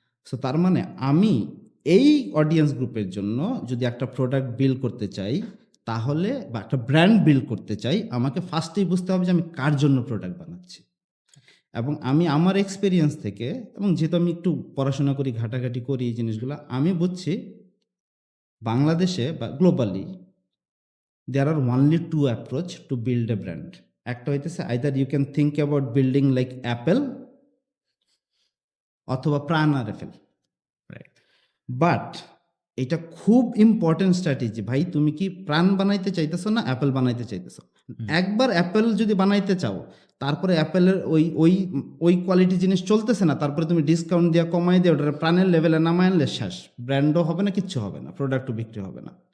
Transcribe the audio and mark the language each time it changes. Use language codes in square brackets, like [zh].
[bn] So তার মানে আমি এই অডিয়েন্স গ্রুপের জন্য যদি একটা প্রোডাক্ট বিল্ড করতে চাই, তাহলে বা একটা ব্র্যান্ড বিল্ড করতে চাই, আমাকে ফার্স্টেই বুঝতে হবে যে আমি কার জন্য প্রোডাক্ট বানাচ্ছি। এবং আমি আমার এক্সপিরিয়েন্স থেকে, এবং যেহেতু আমি একটু পড়াশোনা করি, ঘাটাঘাটি করি এই জিনিসগুলো, আমি বুঝছি বাংলাদেশে বা globally [en] there are only two approach to build a brand. [bn] একটা হইতেছে [en] either you can think about building like Apple অথবা Pran RFL, right [bn] বাট এটা খুব ইম্পর্টেন্ট স্ট্র্যাটেজি ভাই। তুমি কি প্রাণ বানাইতে চাইতেছো না অ্যাপেল বানাইতে চাইতেছো? একবার অ্যাপেল যদি বানাইতে চাও, তারপরে অ্যাপেলের ওই ওই ওই কোয়ালিটি জিনিস চলতেছে না, তারপরে তুমি ডিসকাউন্ট দিয়ে কমাই দিয়ে ওটা প্রাণের লেভেলে নামায় আনলে শেষ, ব্র্যান্ডও হবে না, কিচ্ছু হবে না, প্রোডাক্টও বিক্রি হবে না।